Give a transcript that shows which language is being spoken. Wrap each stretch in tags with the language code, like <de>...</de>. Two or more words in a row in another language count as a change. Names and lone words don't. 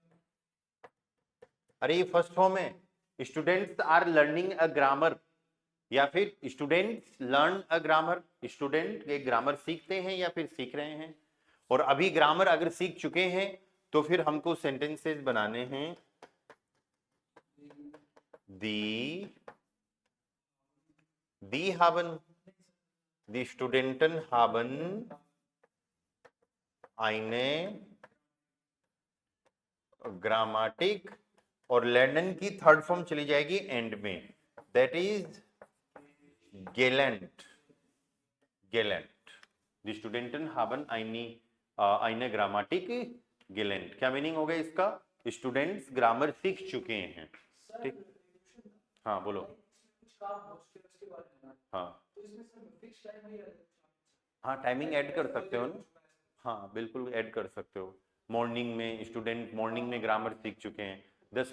<hi>अरे ये</hi> <en>first form</en> <hi>है,</hi> <en>students are learning a grammar,</en> <hi>या फिर</hi> <en>students learn a grammar,</en> <hi>स्टूडेंट एक ग्रामर सीखते हैं या फिर सीख रहे हैं, और अभी ग्रामर अगर सीख चुके हैं तो फिर हमको सेंटेंसेस बनाने हैं,</hi> <de>die haben, die Studenten haben eine Grammatik, और लर्नन</de> <hi>की</hi> <en>third form</en> <hi>चली जाएगी एंड में,</hi> <en>that is</en> <hi>गेलेंट, गेलेंट,</hi> <de>die Studenten haben eine Grammatik gelernt,</de> <hi>क्या मीनिंग हो गया इसका, स्टूडेंट्स ग्रामर सीख चुके हैं, ठीक, हाँ बोलो, हाँ हाँ</hi> <en>timing add</en> <hi>कर सकते हो ना, हाँ बिल्कुल ऐड कर सकते हो, मॉर्निंग में स्टूडेंट मॉर्निंग में ग्रामर सीख चुके हैं, 10</hi>